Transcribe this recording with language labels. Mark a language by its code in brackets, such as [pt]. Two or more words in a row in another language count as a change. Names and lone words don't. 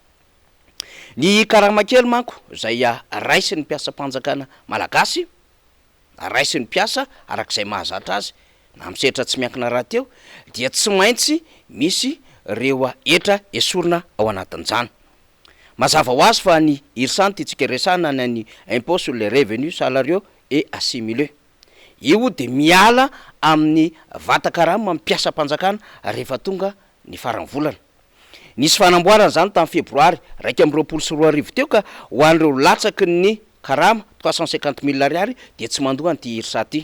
[mg] Ny karama kely manko zay raisy ny mpiasa-panjakana malagasy, raisy ny mpiasa arak'izay mahazatra azy na misehatra tsy miankina raha teo dia tsy maintsy misy reo etra esorina ao anatin'izany. Mazava ho azy fa ny IRSAN itsika resana ny [fr] impôt sur les revenus salariaux et assimilés. [mg] Io dia miala amin'ny vatan-karama mpiasa-panjakana rehefa tonga ny faran'ny volana. Nisy fanamboarana zany tamin'ny febroary 2024 teo ka ho an'ireo latsaky ny karama 350 000 ariary dia tsy mandoa an'ity IRSA ty.